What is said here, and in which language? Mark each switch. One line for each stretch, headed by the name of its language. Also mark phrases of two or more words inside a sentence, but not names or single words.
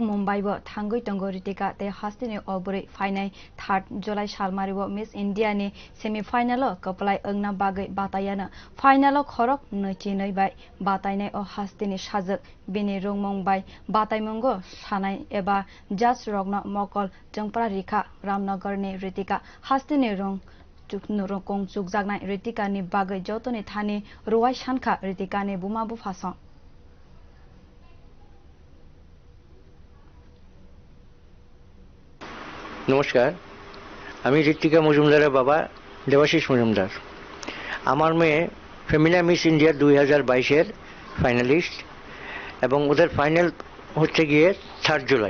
Kok Borok: Mumbai bo thangui tongo Ritika te Hasteni bwrwi phainai 3 July salmari bo Miss India ni
English: semi final
Kok Borok: kwplai wngna bagwi bataiyanw final khorok nwichinwi bai batainai Hasteni sajwk Bini rwngmung bai bataimung sainai eba judge rogno mokol chwngpra rikha Ramnagar ni Ritika Hasteni chukjaknai Ritika-ni bagwi jotoni thani ruwai sankha Ritika-ni buma bufasong
Bangla: নমস্কার, আমি ঋতিকা মজুমদারের বাবা দেবাশিস মজুমদার। আমার মেয়ে ফেমিনা মিস ইন্ডিয়া 2022-এর ফাইনালিস্ট এবং ওদের ফাইনাল হচ্ছে গিয়ে 3 জুলাই।